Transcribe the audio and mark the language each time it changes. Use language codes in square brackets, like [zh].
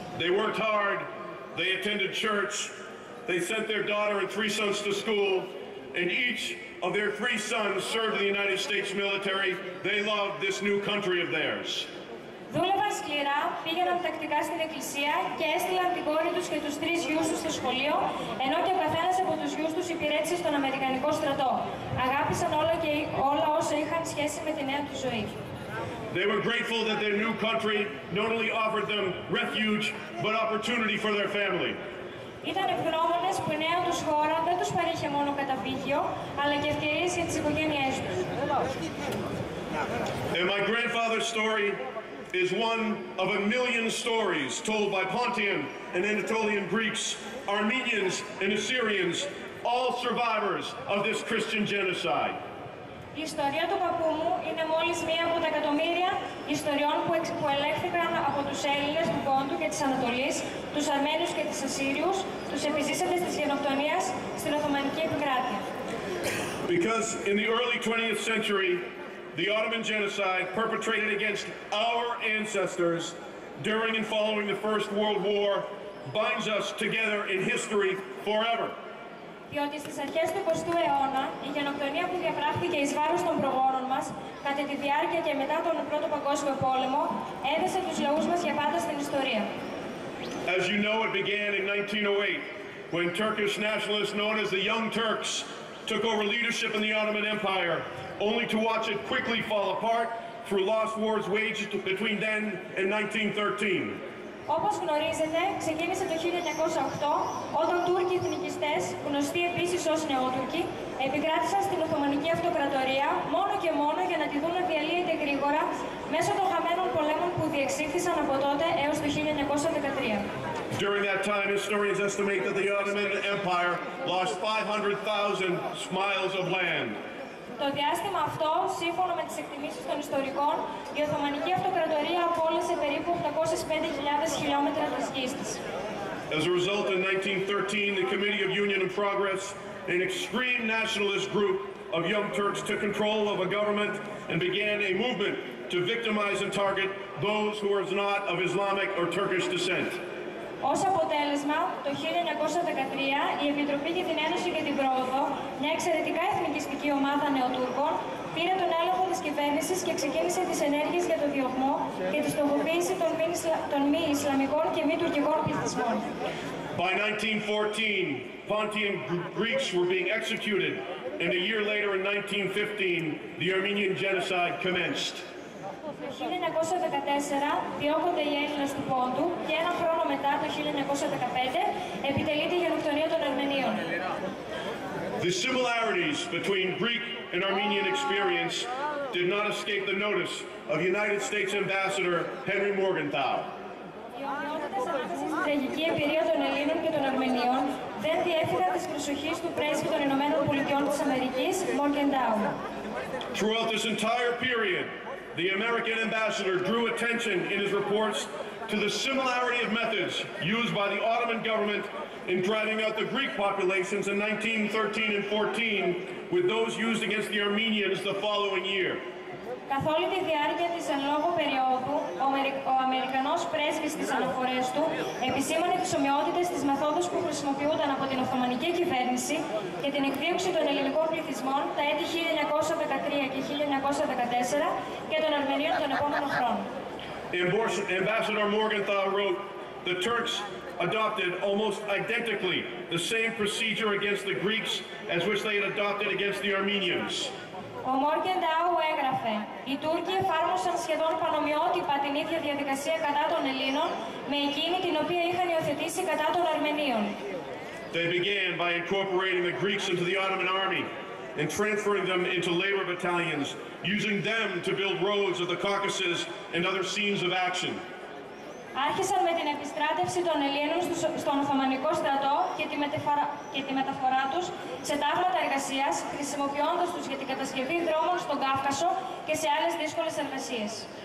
[en] They worked hard, they attended church, they sent their daughter and 3 sons to school, and each of their 3 sons served in the United States military. They loved this new country of theirs. [el] Δούλευαν σκληρά, πήγαιναν τακτικά στην εκκλησία και έστειλαν την κόρη τους και τους 3 γιους τους στο σχολείο, ενώ και ο καθένας από τους γιους τους υπηρέτησε στον Αμερικανικό στρατό. Αγάπησαν όλα όσα είχαν σχέση με τη νέα του ζωή. [en] They were grateful that their new country not only offered them refuge, but opportunity for their family. [el] Ήταν ευγνώμονες που η νέα τους χώρα δεν τους παρήχε μόνο καταφύγιο, αλλά και ευκαιρίες για τις οικογένειές τους. [en] And my grandfather's story is one of a million stories told by Pontian and Anatolian Greeks, Armenians and Assyrians, all survivors of this Christian genocide. [el] Η ιστορία του παππού μου είναι μόλις μία από τα εκατομμύρια ιστοριών που ελέγχθηκαν από τους Έλληνες του Πόντου και της Ανατολής, τους Αρμένιους και τους Ασσύριους, τους επιζήσαντες της γενοκτονίας στην Οθωμανική επικράτεια. [en] Because in the early 20th century, the Ottoman genocide perpetrated against our ancestors during and following the First World War binds us together in history forever. [el] Διότι στις αρχές του 20ου αιώνα η γενοκτονία που διαπράχθηκε εις βάρος των προγόνων μας κατά τη διάρκεια και μετά τον Πρώτο Παγκόσμιο Πόλεμο, έδεσε τους λαούς μας για πάντα στην ιστορία. [en] As you know, it began in 1908, when Turkish nationalists known as the Young Turks took over leadership in the Ottoman Empire, only to watch it quickly fall apart through lost wars waged between then and 1913. [el] Όπως γνωρίζετε, ξεκίνησε το 1908 όταν Τούρκοι εθνικιστές, γνωστοί επίσης ως Νεότουρκοι, επικράτησαν στην Οθωμανική Αυτοκρατορία μόνο και μόνο για να τη δουν να διαλύεται γρήγορα μέσω των χαμένων πολέμων που διεξήχθησαν από τότε έως το 1913. [en] During that time, historians estimate that the Ottoman Empire lost 500,000 miles of land. [el] Το διάστημα αυτό, σύμφωνα με τις εκτιμήσεις των ιστορικών, η Οθωμανική Αυτοκρατορία απόλυσε περίπου 805.000 χιλιόμετρα της γης της. [en] As a result, in 1913, the Committee of Union and Progress, an extreme nationalist group of Young Turks, took control of a government and began a movement to victimize and target those who are not of Islamic or Turkish descent. [el] Ως αποτέλεσμα, το 1913 η Επιτροπή για την Ένωση και την Πρόοδο, μια εξαιρετικά εθνικιστική ομάδα νεοτούρκων, πήρε τον έλεγχο της κυβέρνησης και ξεκίνησε τις ενέργειες για το διωγμό και τη στοχοποίηση των μη Ισλαμικών και μη τουρκικών πληθυσμών. [en] By 1914, Pontian Greeks were being executed, and a year later, in 1915, the Armenian genocide commenced. [el] Το 1914 διώκονται οι Έλληνες του Πόντου και ένα χρόνο μετά, το 1915, επιτελείται η γενοκτονία των Αρμενίων. [en] The similarities between Greek and Armenian experience did not escape the notice of United States Ambassador Henry Morgenthau. [el] Οι ομοιότητες ανάμεσα στην τραγική εμπειρία των Ελλήνων και των Αρμενίων δεν διέφυγαν της προσοχής του πρέσβη των Ηνωμένων Πολιτειών της Αμερικής, Morgenthau. [en] Throughout this entire period, the American ambassador drew attention in his reports to the similarity of methods used by the Ottoman government in driving out the Greek populations in 1913 and 14 with those used against the Armenians the following year. [el] Καθ' όλη τη διάρκεια της εν λόγω περίοδου, ο Αμερικανός πρέσβης στις αναφορές του επισήμανε τις ομοιότητες της μεθόδους που χρησιμοποιούνταν από την Οθωμανική κυβέρνηση και την εκδίωξη των ελληνικών πληθυσμών τα έτη 1913 και 1914 και των Αρμενίων τον επόμενο χρόνο. [en] Ambassador Morgenthau wrote, "The Turks adopted almost identically the same procedure against the Greeks as which they had adopted against the Armenians." [el] Ο Morgenthau έγραφε «Οι Τούρκοι εφάρμοσαν σχεδόν πανομοιότυπα την ίδια διαδικασία κατά των Ελλήνων με εκείνη την οποία είχαν υιοθετήσει κατά των Αρμενίων». [en] They began by incorporating the Greeks into the Ottoman army and transferring them into labor battalions, using them to build roads of the Caucasus and other scenes of action. [el] Άρχισαν με την επιστράτευση των Ελλήνων στον Οθωμανικό στρατό και τη μεταφορά τους σε τάγματα εργασίας, χρησιμοποιώντας τους για την κατασκευή δρόμων στον Κάφκασο και σε άλλες δύσκολες εργασίες.